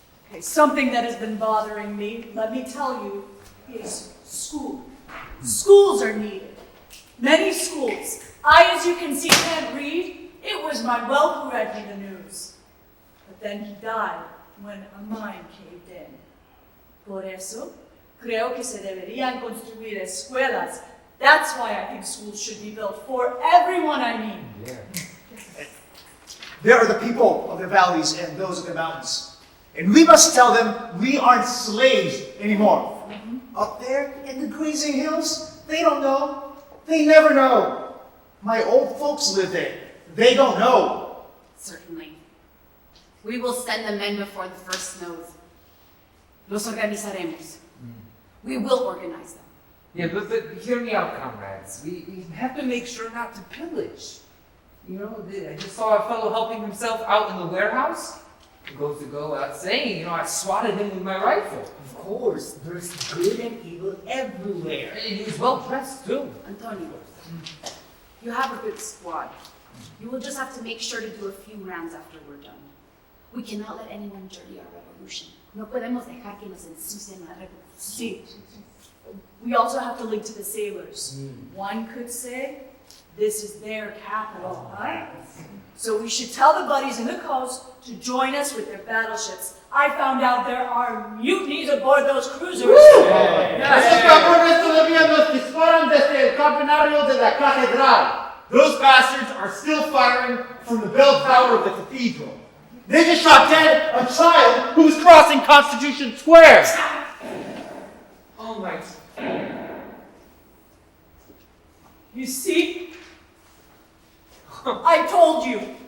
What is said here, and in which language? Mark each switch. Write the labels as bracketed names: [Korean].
[English] Okay, something that has been bothering me, let me tell you, is school. Schools are needed. Many schools. I, as you can see, can't read. It was my whelp who read me the news. But then he died when a mine caved in. [Spanish] Por eso, creo que se deberían construir escuelas. [English] That's why I think schools should be built for everyone, I mean. Yeah. There are the people of the valleys and those of the mountains. And we must tell them we aren't slaves anymore. Up there in the grazing hills, they don't know. They never know. My old folks live there. They don't know. Certainly. We will send the men before the first snows. [Spanish] Los organizaremos. [English] We will organize them. Yeah, but hear me out, comrades. We have to make sure not to pillage. You know, I just saw a fellow helping himself out in the warehouse. He goes to go out saying, I swatted him with my rifle. Of course, there's good and evil everywhere. And he was well dressed too. Antonio, you have a good squad. You will just have to make sure to do a few rounds after we're done. We cannot let anyone dirty our revolution. [Spanish] No podemos dejar que nos ensucien la revolución. [English] See, we also have to link to the sailors. One could say, this is their capital, huh? So we should tell the buddies in the coast to join us with their battleships. I found out there are mutinies aboard those cruisers. [Spanish] Esos cabrones todavía nos disparan desde el campanario de la catedral. [English] Those bastards are still firing from the bell tower of the cathedral. They just shot dead a child who was crossing Constitution Square. Oh my. You see? I told you.